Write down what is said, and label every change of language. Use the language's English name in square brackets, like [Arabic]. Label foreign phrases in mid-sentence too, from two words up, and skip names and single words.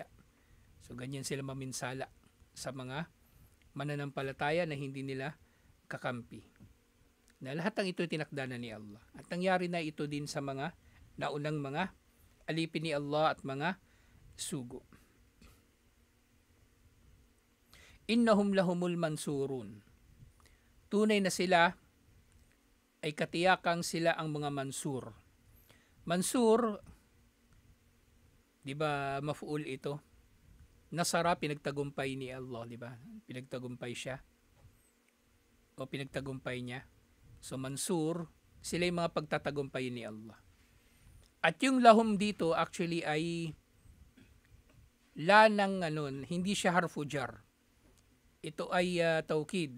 [Filipino] So, ganyan sila maminsala sa mga mananampalataya na hindi nila kakampi. Na lahat ng ito tinakda na ni Allah. At nangyari na ito din sa mga naunang mga alipin ni Allah at mga sugo. [Arabic] إنهم لهم المنصورون. [Filipino] Tunay na sila ay katiyakang sila ang mga mansur. Mansur, di ba mafuul ito? Nasara, pinagtagumpay ni Allah, di ba? Pinagtagumpay siya. O pinagtagumpay niya. So mansur, sila yung mga pagtatagumpay ni Allah. At yung lahum dito actually ay la ng hindi siya [Arabic] حرف جر. [Filipino] Ito ay taukid.